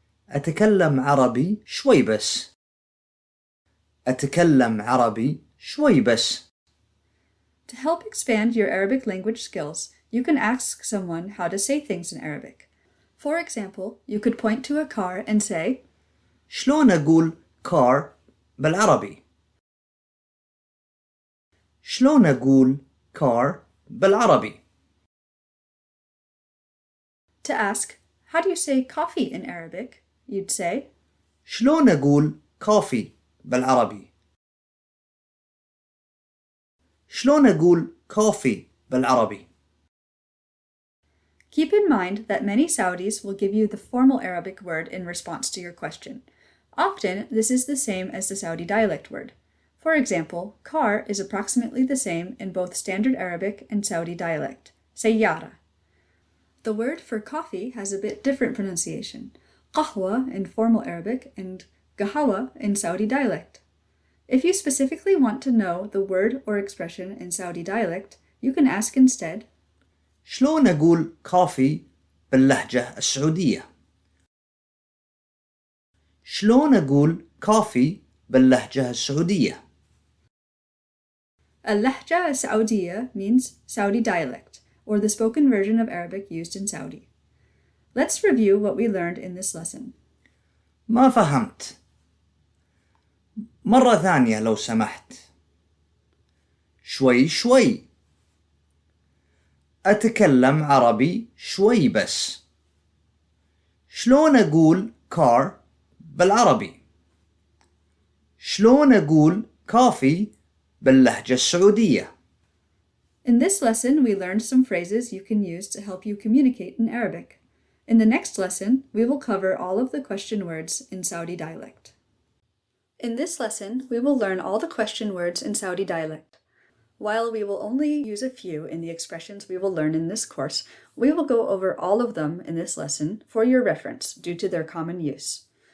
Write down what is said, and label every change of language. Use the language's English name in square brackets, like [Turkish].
[Arabic] أتكلم عربي شوي بس. أتكلم عربي شوي بس. [English] To help expand your Arabic language skills, you can ask someone how to say things in Arabic. For example, you could point to a car and say [Arabic] شلون أقول car بالعربي؟ شلون أقول car بالعربي؟ [English] To ask, how do you say coffee in Arabic? You'd say [Arabic] شلون أقول coffee بالعربي؟ شلون أقول coffee بالعربي؟ [English] Keep in mind that many Saudis will give you the formal Arabic word in response to your question. Often, this is the same as the Saudi dialect word. For example, car is approximately the same in both Standard Arabic and Saudi dialect, سيارة. The word for coffee has a bit different pronunciation, قهوة in formal Arabic and قهوة in Saudi dialect. If you specifically want to know the word or expression in Saudi dialect, you can ask instead [Arabic] شلون أقول coffee باللهجة السعودية؟ شلون أقول coffee باللهجة السعودية؟ اللهجة السعودية [English] means Saudi dialect, or the spoken version of Arabic used in Saudi. Let's review what we learned in this lesson. [Arabic] ما فهمت. مرة ثانية لو سمحت. شوي شوي. أتكلم عربي شوي بس. شلون أقول car بالعربي؟ شلون أقول coffee باللهجة السعودية؟ [English] In this lesson, we learned some phrases you can use to help you communicate in Arabic. In the next lesson, we will cover all of the question words in Saudi dialect. In this lesson, we will learn all the question words in Saudi dialect. While we will only use a few in the expressions we will learn in this course, we will go over all of them in this lesson for your reference due to their common use.